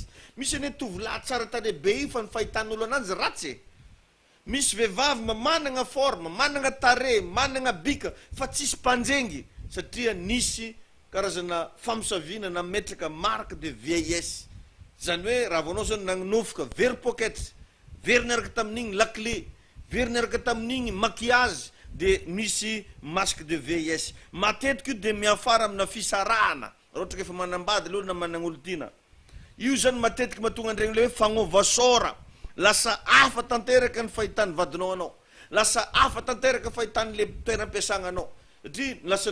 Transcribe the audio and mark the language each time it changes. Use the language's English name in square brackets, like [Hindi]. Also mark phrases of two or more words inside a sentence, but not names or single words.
[Malagasy] Misy ane tovolahy tsara tany be io fa ny fahitan'olo ananjy ratsy. Misy vehivavy managna forme, managna tare, managna bika fa tsisy mpanjengy satria nisy karazana famosaviana na metraka [French] marque de vieillesse. [Malagasy] Zany hoe raha vonao zany nagnofoka very pocket, very niaraka tamin'igny lakle, veriny tamin'igny maquillage de misy [French] masque de VIH [Malagasy] matetiky de miafara amina fisarahana ohatra efa manambady aloha na managnolotina io zany matetiky mahatonga andregny le hoe fagnova sora lasa afa tanteraka ny fahitany vadinao anao lasa afa tanteraka fahitany le toeram-piasagna anao satria lasa